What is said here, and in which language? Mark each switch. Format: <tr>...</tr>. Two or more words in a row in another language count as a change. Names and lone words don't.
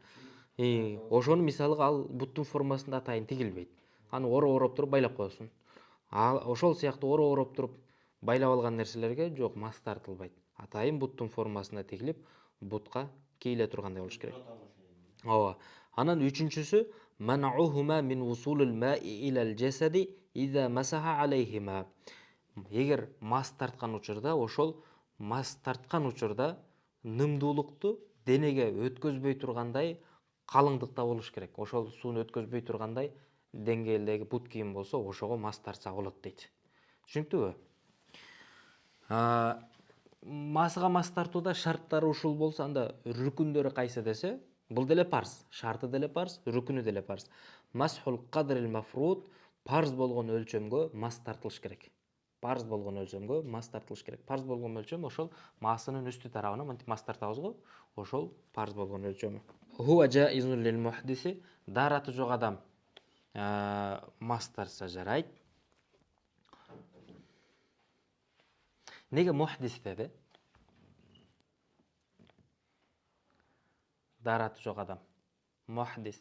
<ky>Ошону мисалга ал буттун формасында атайын тигилбейт. Аны ороп туруп байлап коесуң. Ошол сыяктуу ороп туруп байлап алган нерселерге жок мас тартылбайт. Атайын буттун формасында тигилип, бутка кийиле тургандай болуш керек.</ky> <ar>Ооба. Анан үчүнчүсү مانعهما من وصول الماء إلى الجسد إذا مسح عليهما.</ar> <ky>Эгер мас тарткан учурда ошол мас тарткан учурда нымдуулукту денеге өткөзбөй тургандай калыңдыкта болуш керек. Ошол сууну өткөзбөй тургандай деңгээлдеги бут кийим болсо, ошого мас тартса болот дейт. Түшүнүктүүбү? Масыга мас тартууда шарттары ушул болсо, анда рүкүндөрү кайсы десе, бул деле парз, шарты деле парз, рүкүнү деле парз.</ky> <ar>مسح القدر المفروض,</ar> <ky>парз болгон өлчөмгө мас тартылыш керек. Парз болгон өлчөмгө мас тартылыш керек. Парз болгон өлчөм ошол масынын үстү тарабына мынтип мас тартабыз го, ошол парз болгон өлчөмү.</ky> <ar>هو جائز للمحدث,</ar> <ky>дараты жок адам мас тартса жарайт. Неге мухдис деди? Дараты жок адам. Мухдис.</ky>